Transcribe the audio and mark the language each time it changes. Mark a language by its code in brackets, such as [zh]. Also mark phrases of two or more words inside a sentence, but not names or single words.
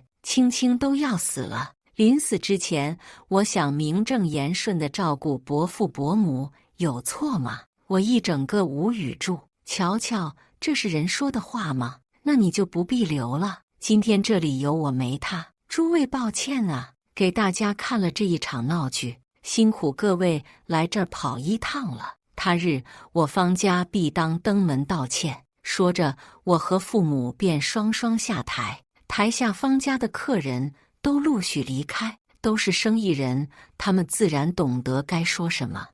[zh] 青青都要死了，臨死之前，我想名正言順地照顧伯父伯母，有錯嗎？” 我一整個無語住。瞧瞧，這是人說的話嗎？那你就不必留了。今天這裡有我沒他，諸位抱歉啊，給大家看了這一場鬧劇，辛苦各位來這兒跑一趟了。他日我方家必當登門道歉。說着，我和父母便雙雙下台。台下方家的客人都陸續離開，都是生意人，他們自然懂得該說什麼。